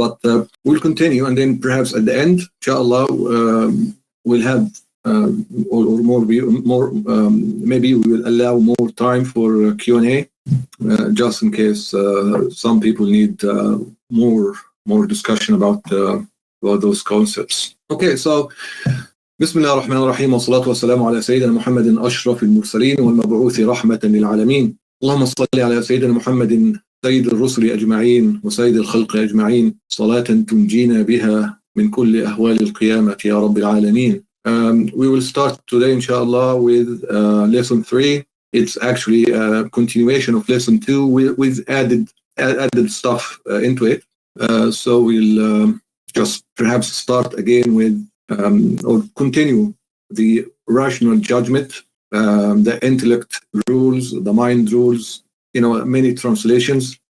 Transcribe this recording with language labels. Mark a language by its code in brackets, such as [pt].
[en] But we'll continue, and then perhaps at the end, inshallah, we'll have or more. Maybe we will allow more time for Q&A, just in case some people need more discussion about those concepts. Okay, so. [ar] بسم الله الرحمن الرحيم والصلاة والسلام على سيدنا محمد أشرف المرسلين والمبعوث رحمة للعالمين. اللهم صل على سيدنا محمد سيد الرسل أجمعين وسيد الخلق أجمعين صلاة تنجينا بها من كل أهوال القيامة يا رب العالمين. [en] We will start today, inshallah, with lesson 3. It's actually a continuation of lesson 2 with added stuff into it. So we'll just perhaps start again with or continue the rational judgment, the intellect rules, the mind rules, many translations.